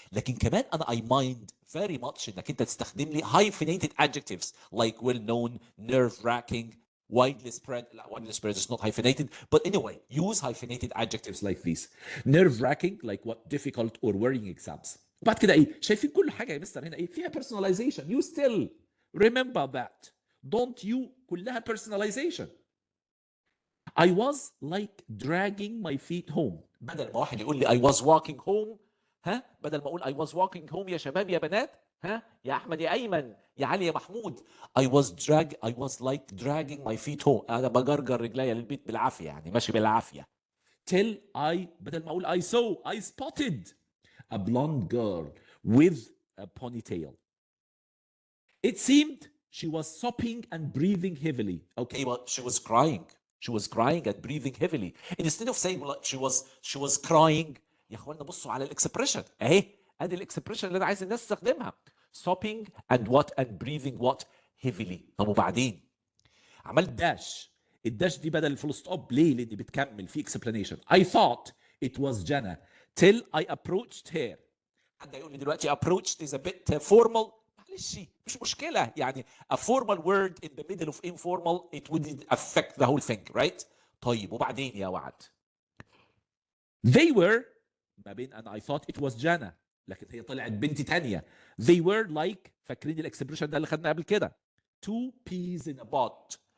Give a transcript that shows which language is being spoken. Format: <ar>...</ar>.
<ar>لكن كمان انا</ar> <en>I mind very much</en> <ar>انك انت تستخدم لي</ar> <en>hyphenated adjectives like well known, nerve-wracking, widely spread. Widely spread is not hyphenated, but anyway, use hyphenated adjectives like these. Nerve-wracking like what? Difficult or worrying exams.</en> <ar>وبعد كده ايه؟ شايفين كل حاجه يا مستر هنا ايه؟ فيها personalization.</ar> <en>You still remember that. Don't you</en> <ar>كلها</ar> <en>personalization. I was like dragging my feet home.</en> <ar>بدل ما واحد يقول لي</ar> <en>I was walking home.</en> <ar>بدل ما اقول I was walking home يا شباب يا بنات. يا احمد يا ايمن يا علي يا محمود.</ar> <en>I was like dragging my feet home.</en> <ar>انا بجرجر رجليا للبيت بالعافيه يعني ماشي بالعافيه.</ar> <en>Till</en> <ar>بدل ما اقول</ar> <en>I spotted a blonde girl with a ponytail. It seemed she was sobbing and breathing heavily. Okay, well, she was crying. She was crying and breathing heavily. Instead of saying she was crying.</en> <ar>يا اخوانا بصوا على الاكسبريشن اهي. ادي الاكسبريشن اللي انا عايز الناس تستخدمها.</ar> <en>Sobbing and breathing heavily.</en> <ar>طب وبعدين عملت داش. الداش دي بدل الفول ستوب. ليه؟ لاني بتكمل في explanation.</ar> <en>I thought it was Jana till I approached her.</en> <ar>حد يقول لي دلوقتي</ar> <en>approached is a bit formal.</en> <ar>معلش مش مشكله يعني</ar> <en>a formal word in the middle of informal it wouldn't affect the whole thing, right?</en> <ar>طيب وبعدين يا وعد</ar> <en>they were</en> <ar>ما بين انا</ar> <en>I thought it was Jana</en> <ar>لكن هي طلعت بنت تانية.</ar> <en>they were like</en> <ar>فاكرين الاكسبريشن ده اللي خدناه قبل كده</ar> <en>two peas in a pod.</en>